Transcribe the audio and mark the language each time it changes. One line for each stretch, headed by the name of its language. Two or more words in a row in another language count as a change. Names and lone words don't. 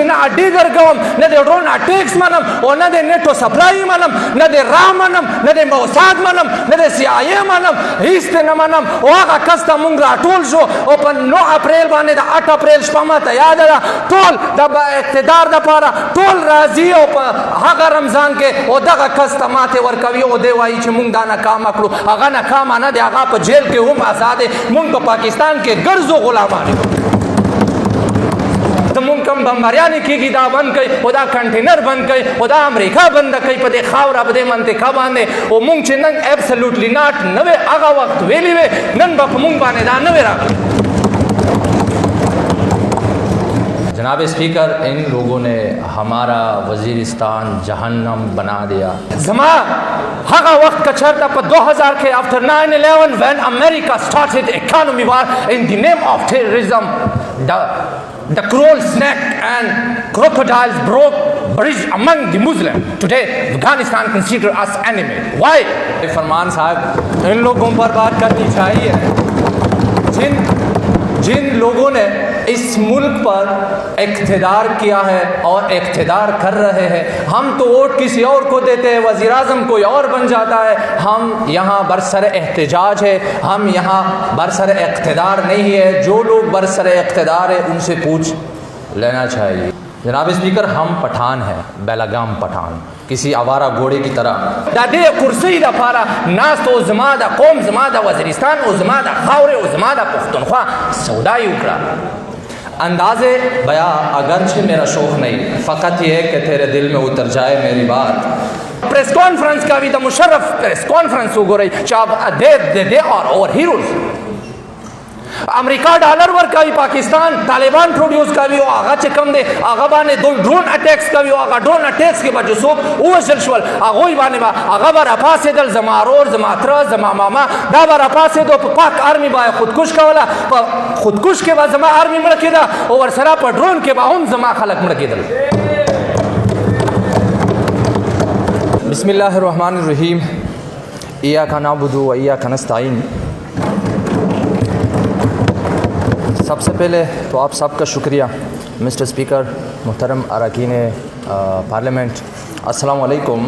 Pashto: نه اډې درکوم نه د ډرون اټیکس منم او نه د نیټو سپلای منم نه د را منم نه د موساد منم نه د سی آی ای منم هیڅ نه منم او هغه کس ته مونږ راټول شو او په 9 اپریل باندې د 8 اپریل شپه ماته یاد ده ټول د اقتدار دپاره ټول راځي او په هغه رمضان کې او دغه کس ته ماتې ورکوي او دی وایي چې مونږ دا ناکامه کړو هغه ناکامه نه دی هغه په جیل کې هم آزاد دی مونږ په پاکستان کې ګرځو غلامان یو زمونږ کوم بمباریانې کېږي دا بند کوي او دا کنټینر بند کوي او دا امریکا بنده کوي په دې خاوره په دې منطقه باندې او مونږ چې نن
English: absolutely not
Pashto: نه وې هغه وخت ویلي وې نن به په مونږ باندې دا نه وې راغلی.
Urdu: جناب اسپیکر ان لوگوں نے ہمارا وزیرستان جہنم بنا دیا.
Pashto: زما هغه وخت که چېرته په 2000 کې
English: after 9/11 when America started economy war in the name of terrorism the cruel snake and crocodiles broke bridge among the Muslims. Today Afghanistan consider us enemy. Why?
Urdu: فرمان صاحب ان لوگوں پر بات کرنی چاہیے جن لوگوں نے اس ملک پر اقتدار کیا ہے اور اقتدار کر رہے ہیں. ہم تو ووٹ کسی اور کو دیتے ہیں وزیر اعظم کوئی اور بن جاتا ہے. ہم یہاں برسر احتجاج ہے ہم یہاں برسر اقتدار نہیں ہے. جو لوگ برسر اقتدار ہے ان سے پوچھ لینا چاہیے. جناب اسپیکر ہم پٹھان ہیں بیلگام پٹھان کسی آوارہ گھوڑے کی طرح
Pashto: دا دې کرسۍ دپاره ناست او زما د قوم زما د وزیرستان او زما د خاورې او زما د پښتونخوا سودا یې وکړه.
Urdu: انداز بیاں اگرچہ میرا شوق نہیں فقط یہ کہ تیرے دل میں اتر جائے میری بات. پریس کانفرنس کا بھی
Pashto: د مشرف پریس کانفرنس وګورئ چې
English: now they are our heroes.
Pashto: امریکا ډالر ورکوي پاکستان طالبان پروډیوس کوي او هغه چې کوم دی هغه باندې دوی ډرون اټیکس کوي او هغه ډرون اټیکس کې به چې څوک ووژل شول هغوی باندې به هغه به راپاڅېدل زما ورور زما تره زما ماما دا به راپاڅېدو په پاک آرمي به یې خودکش کوله په خودکش کې به زما آرمي مړه کېده او ورسره په ډرون کې به هم زما خلک مړه کېدل.
Arabic: بسم اللہ الرحمن الرحیم. ایاک نعبد و ایاک نستعین.
Urdu: سب سے پہلے تو آپ سب کا شکریہ
English: Mister Speaker
Urdu: محترم اراکین پارلیمنٹ
Arabic: السلام علیکم.